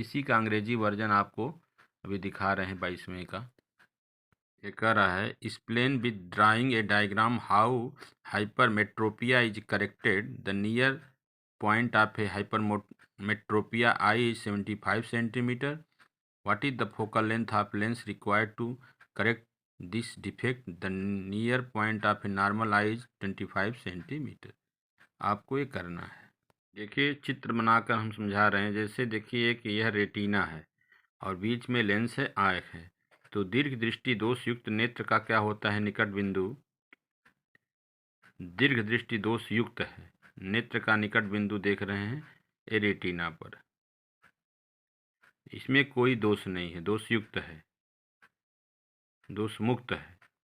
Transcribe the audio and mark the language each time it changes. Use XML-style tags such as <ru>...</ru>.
<hi>इसी का अंग्रेजी वर्जन आपको अभी दिखा रहे हैं 22वें का।</hi> <en>ये कह रहा है, explain with drawing a diagram how hypermetropia is corrected. The near point of a hypermetropia eye is 75 centimetre. What is the focal length of lens required to correct this defect? The near point of a normal eye is 25 centimetre.</en> <hi>आपको ये करना है। देखिए, चित्र बनाकर हम समझा रहे हैं। जैसे देखिए कि यह रेटिना है और बीच में लेंस है, आँख है। तो दीर्घ दृष्टि दोष युक्त नेत्र का क्या होता है निकट बिंदु? दीर्घ दृष्टि दोष युक्त है नेत्र का निकट बिंदु देख रहे हैं ये रेटिना पर, इसमें कोई दोष नहीं है, दोष युक्त है, दोष मुक्त है।</hi>